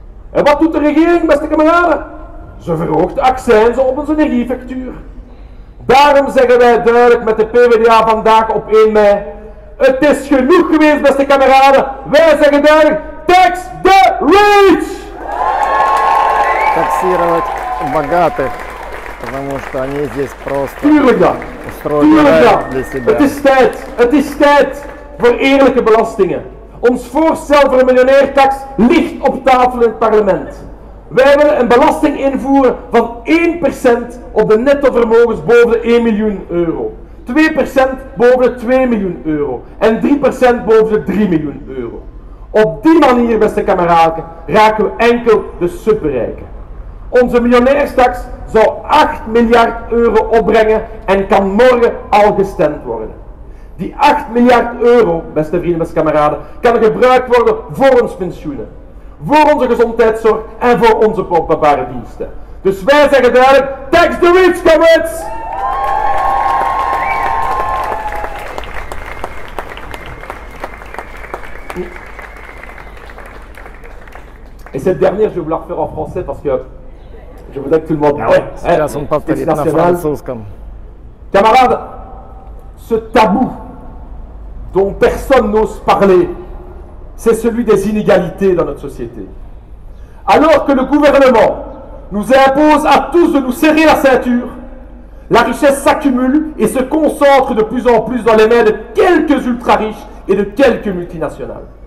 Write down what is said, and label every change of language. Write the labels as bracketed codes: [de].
[nl] En wat doet de regering, beste kameraden? Ze verhoogt de accijnzen op onze energiefactuur. Daarom zeggen wij duidelijk met de PvdA vandaag op 1 mei, het is genoeg geweest, beste kameraden. Wij zeggen duidelijk, [en] tax the rich! [ru] Таксировать богатых, потому что они здесь просто [nl] Tuurlijk dan. [ru] устроили рай для себя. [nl] Het is tijd voor eerlijke belastingen. Ons voorstel voor een miljonairtax ligt op tafel in het parlement. Wij willen een belasting invoeren van 1% op de netto vermogens boven de 1 miljoen euro. 2% boven de 2 miljoen euro. En 3% boven de 3 miljoen euro. Op die manier, beste kameraden, raken we enkel de superrijken. Onze miljonairstax zou 8 miljard euro opbrengen en kan morgen al gestemd worden. Die 8 miljard euro, beste vrienden, beste kameraden, kan gebruikt worden voor ons pensioenen, voor onze gezondheidszorg en voor onze openbare diensten. Dus wij zeggen duidelijk, [en] tax the rich, comrades! [fr] Et cette dernière, je vais vous la refaire en français parce que je voudrais que tout le monde... [ru] Сейчас он повторит на французском. [fr] Camarades, ce tabou dont personne n'ose parler, c'est celui des inégalités dans notre société. Alors que le gouvernement nous impose à tous de nous serrer la ceinture, la richesse s'accumule et se concentre de plus en plus dans les mains de quelques ultra-riches et de quelques multinationales.